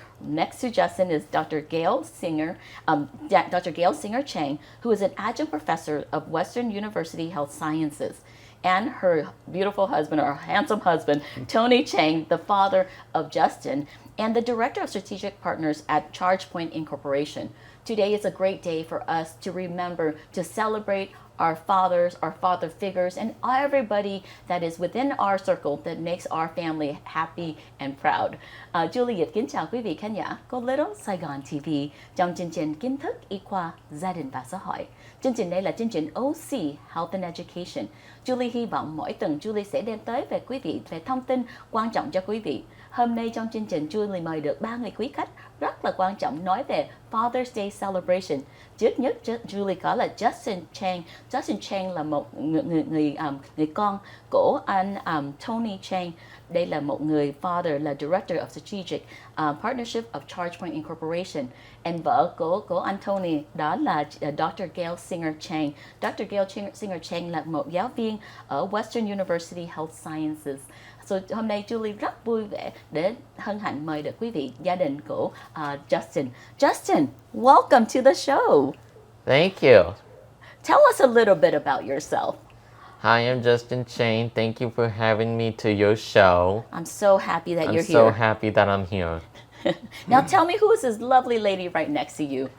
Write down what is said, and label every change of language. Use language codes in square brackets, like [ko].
[en] Next to Justin is Dr. Gail Singer Chang, who is an adjunct professor of Western University Health Sciences, and her beautiful husband, or handsome husband, Tony Chang, the father of Justin, and the Director of Strategic Partners at ChargePoint Incorporation. Today is a great day for us to remember to celebrate our fathers, our father figures, and everybody that is within our circle that makes our family happy and proud. [vi] Julie kính chào quý vị khán giả của Little Saigon TV trong chương trình Kiến thức Y khoa Gia đình và Xã hội. Chương trình này là chương trình OC Health and Education. Julie hy vọng mỗi tuần Julie sẽ đem tới về quý vị về thông tin quan trọng cho quý vị. Hôm nay trong chương trình Julie mời được 3 người quý khách rất là quan trọng nói về Father's Day Celebration. Trước nhất Julie có là Justin Chang. Justin Chang là một người con của anh Tony Chang. Đây là một người father, là [en] Director of Strategic Partnership of ChargePoint Incorporation. [vi] And vợ của anh Tony đó là Dr. Gail Singer Chang. Dr. Gail Singer Chang là một giáo viên ở Western University Health Sciences. So, hôm nay Julie rất vui vẻ để hân hạnh mời được quý vị gia đình của Justin. [en] Justin, welcome to the show. Thank you. Tell us a little bit about yourself. Hi, I'm Justin Chang. Thank you for having me to your show. I'm so happy that you're I'm here. so happy that I'm here. Now tell me, who is this lovely lady right next to you?